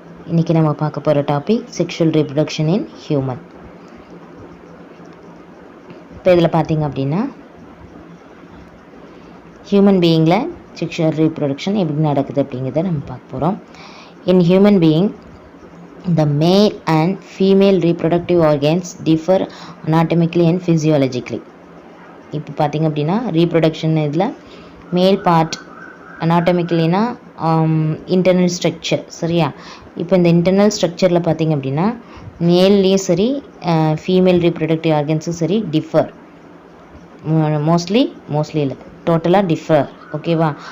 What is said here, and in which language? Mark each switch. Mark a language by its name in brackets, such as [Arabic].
[Tamil] இன்னைக்கு நம்ம பார்க்க போகிற topic [English] Sexual reproduction in human. [Tamil] இப்போ இதில் பார்த்தீங்க அப்படின்னா ஹியூமன் பீயிங்கில் செக்ஷுவல் ரீப்ரொடக்ஷன் எப்படி நடக்குது அப்படிங்கிறத நம்ம பார்க்க போகிறோம். In human being [English] the male and female reproductive organs differ anatomically and physiologically. [Tamil] இப்போ பார்த்தீங்க அப்படின்னா ரீப்ரொடக்ஷன் இதில் மேல் பார்ட் அனாட்டமிக்கலினா இன்டர்னல் ஸ்ட்ரக்சர் சரியா. இப்போ இந்த இன்டர்னல் ஸ்ட்ரக்சரில் பார்த்தீங்க அப்படின்னா மேல்லேயும் சரி ஃபீமேல் ரீப்ரொடக்டிவ் ஆர்கன்ஸும் சரி டிஃபர், மோஸ்ட்லி இல்லை டோட்டலாக டிஃபர் ஓகேவா.